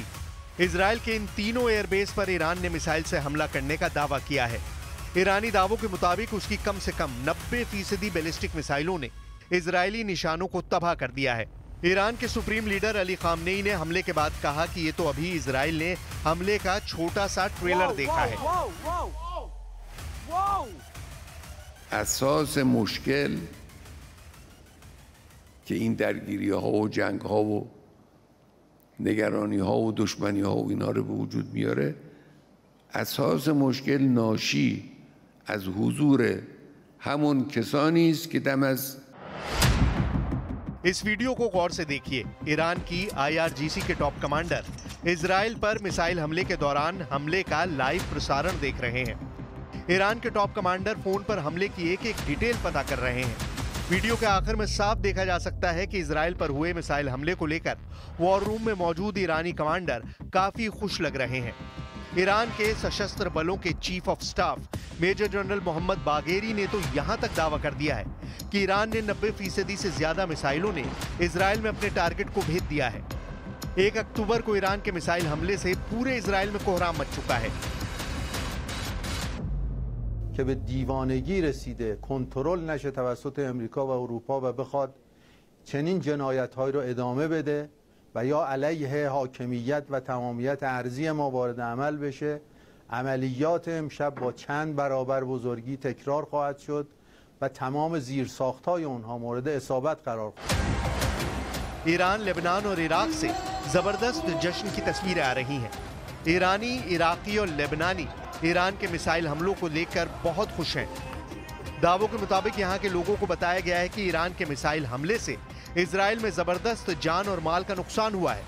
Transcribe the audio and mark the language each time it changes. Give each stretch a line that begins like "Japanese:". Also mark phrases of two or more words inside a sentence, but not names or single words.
Hindi: इजरायल के इन तीनों एयरबेस पर ईरान ने मिसाइल से हमला करने का दावा किया है। ईरानी दावों के मुताबिक उसकी कम से कम 90% बैलिस्टिक मिसाइलों ने इजरायली निशानों को तबाह कर दिया है। ईरान के सुप्रीम लीडर अली खामनेई ने हमले के बाद कहा कि ये तो अभी इजरायल ने हमले का छोटा सा ट्रेलर देखा है।
Persian: اساس مشکل که این درگیری ها و جنگ ها و نگرانی ها و دشمنی ها و اینا رو به وجود میاره، اساس مشکل ناشی از حضور همون کسانی است که دم از
Hindi: इस वीडियो को गौर से देखिए। ईरान की IRGC के टॉप कमांडर इजरायल पर मिसाइल हमले के दौरान हमले का लाइव प्रसारण देख रहे हैं। ईरान के टॉप कमांडर फोन पर हमले की एक डिटेल पता कर रहे हैं। वीडियो के आखिर में साफ देखा जा सकता है कि इजरायल पर हुए मिसाइल हमले को लेकर वॉर रूम में मौजूद ईरानी कमांडर काफी खुश लग रहे हैं। ईरान के सशस्त्र बलों के चीफ ऑफ स्टाफ मेजर जनरल मोहम्मद बागेरी ने तो यहां तक दावा कर दिया है कि ईरान ने 90% से ज्यादा मिसाइलों ने इजरायल में अपने टारगेट को भेद दिया है। 1 अक्टूबर को ईरान के मिसाइल हमले से पूरे इजरायल में कोहराम मच चुका है।
Persian: که به دیوانگی رسیده کنترل نشه توسط امریکا و اروپا و بخواد چنین جنایت‌هایی رو ادامه بده و یا علیه حاکمیت و تمامیت ارضی ما وارد عمل بشه، عملیات امشب با چند برابر بزرگی تکرار خواهد شد و تمام زیرساخت‌های اونها مورد اصابت قرار خواهد گرفت.
Hindi: ईरान, लेबनान और इराक से जबरदस्त जश्न की तस्वीरें आ रही हैं। ईरानी, इराकी और लेबनानी ईरान के मिसाइल हमलों को लेकर बहुत खुश हैं। दावों के मुताबिक यहां के लोगों को बताया गया है कि ईरान के मिसाइल हमले से इजरायल में जबरदस्त जान और माल का नुकसान हुआ है।